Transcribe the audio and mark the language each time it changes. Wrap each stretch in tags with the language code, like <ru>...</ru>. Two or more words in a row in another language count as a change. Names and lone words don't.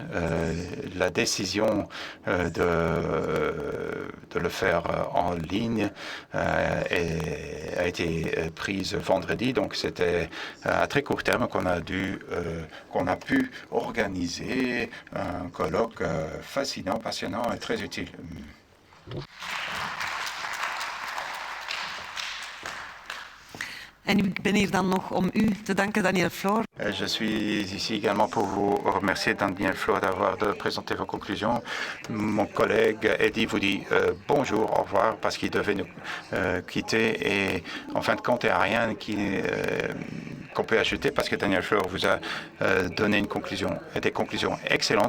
<fr>La décision de le faire en ligne a été prise vendredi, donc c'était à très court terme qu'on a pu organiser un colloque fascinant, passionnant et très utile.</fr> <nl>En ik ben hier dan nog om u te danken, Daniel Floor.</nl> <fr>Je suis ici également pour vous remercier, Daniel Floor, d'avoir présenté vos conclusions. Mon collègue Eddie vous dit bonjour, au revoir, parce qu'il devait nous quitter. Et en fin de compte, il n'y a rien qu'on peut ajouter parce que Daniel Fleur vous a donné des conclusions excellentes.</fr>